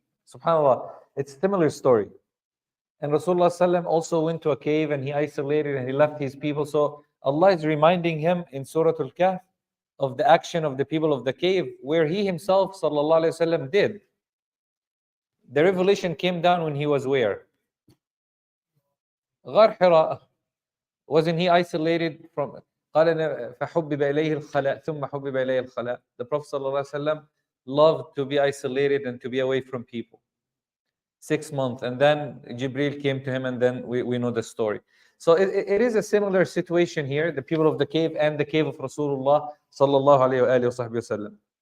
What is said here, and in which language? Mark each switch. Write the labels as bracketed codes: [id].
[en] SubhanAllah, it's a similar story. And Rasulullah sallam also went to a cave and he isolated and he left his people. So Allah is reminding him in Surah Al-Kahf of the action of the people of the cave, where he himself sallallahu alaihi wasallam did. The revelation came down when he was where? Ghar Hira. Wasn't he isolated from? [ar] قال فحبب إليه الخلاء ثم حبب إليه الخلاء. [en] The Prophet sallallahu alaihi wasallam loved to be isolated and to be away from people. 6 months, and then Jibril came to him, and then we know the story. So it is a similar situation here, the people of the cave and the cave of Rasulullah sallallahu alayhi wa sallam.